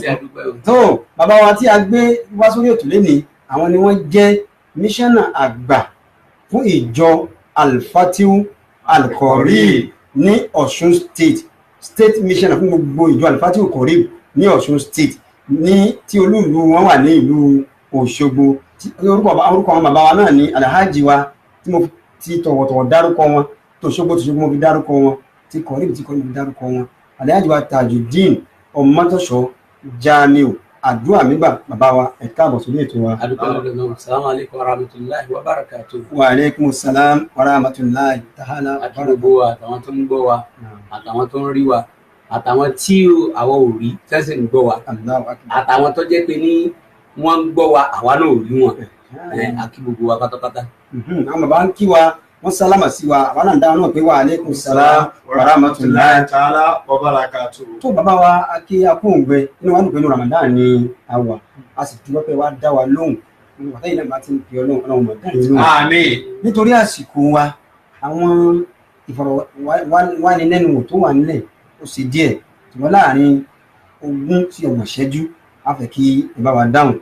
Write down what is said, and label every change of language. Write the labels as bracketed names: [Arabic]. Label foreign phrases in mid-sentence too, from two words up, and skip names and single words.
[Yoruba] tó bàbá wa tí a gbé wá sórí ètò lẹ́nìí àwọn ni wọ́n jẹ́ míṣánná àgbà fún ìjọ Al-Fatiu Al-Qorib ní Ọ̀ṣun state mission fún gbogbo ìjọ Al-Fatiu Al-Qorib ní Ọ̀ṣun state ní tí olúùlú wọn wà ní ìlú Òṣogbo. orúkọ àwọn bàbá wa náà ní Alhaji wa tí mo ti tọ̀wọ̀tọ̀wọ̀ dárúkọ wọn tòṣogbo mo fi dárúkọ wọn tí Qorib mo fi dárúkọ wọn Alhaji wa Tajudeen Ọmọtọ́ṣọ́ Jamiu àdúrà mígbà bàbá wa ẹ káàbọ̀ sórí ètò wa. [Arabic] السلام عليكم ورحمة الله وبركاته. وعليكم السلام ورحمة الله تعالى. [Yoruba] Àdúgbò àtàwọn tó ń gbọ́ wa àtàwọn tó ń rí wa àtàwọn tí àwọn ò rí tẹ́sí ń gbọ́ wa àtàwọn tó jẹ́ pé ní wọ́n ń gbọ́ wa àwa náà ò rí wọn àkí gbogbo wa pátápátá. àwọn bàbá ń kí wa wọ́n sálámà sí wa àwọn náà dáhùn náà pé [Arabic] وعليكم السلام ورحمة الله تعالى وبركاته. [Yoruba] tó bàbá wa akí akóǹgbẹ inú wa dùn pé inú Ramadan ni a wà a sì dúpẹ́ pé wá dá wa lóhùn wàtá yìí náà bá ti ń pè ọlọ́run mọ̀ dáhùn inú. àmín. nítorí àsìkò wa àwọn ìfọ̀rọ̀wánilẹ́nuwò tó wà nílẹ̀ ó sì díẹ̀ ṣùgbọ́n láàrin 20 sí 30 ìṣẹ́jú a fẹ́ kí ẹ bá wa dáhùn.